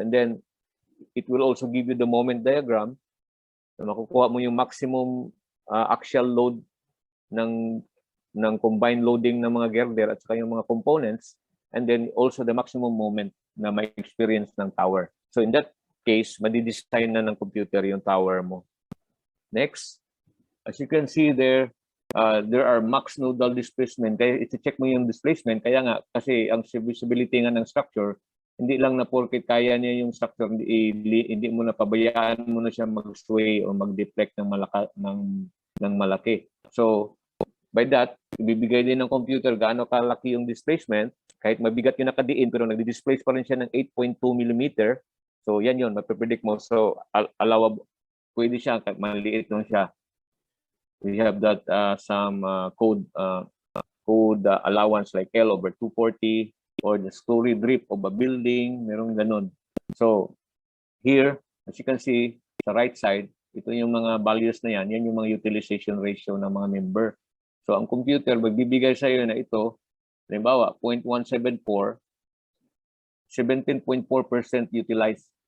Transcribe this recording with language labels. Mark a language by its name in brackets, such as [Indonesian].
[English] And then, it will also give you the moment diagram. So, [Filipino] makukuha mo yung maximum axial load ng combined loading ng mga girder at saka yung mga components. [English] And then also the maximum moment [Filipino] na may experience ng tower. [English] So in that case, [Filipino] madidesign na ng computer yung tower mo. [English] Next, as you can see there are max nodal displacement. [Filipino] Kaya iti-check mo yung displacement. Kaya nga, kasi ang visibility nga ng structure, hindi lang na porket kaya niya yung structure, hindi mo na pabayaan mo na siya mag-sway o mag-deflect ng malaki. So, by that, ibibigay din ng computer gaano kalaki yung displacement. Kahit mabigat yung nakadiin, pero nagdi-displace pa rin siya ng 8.2 mm. So, yan yun, mapipredict mo. So, allowable, pwede siya, maliit lang siya. [English] We have that some code allowance like L over 240 or the story drip of a building, merong ganun. So, here, as you can see, sa right side, [Filipino] ito yung mga values na yan yung mga utilization ratio ng mga member. So, ang computer, magbibigay sa iyo na ito, halimbawa, 0.174, 17.4% utilized.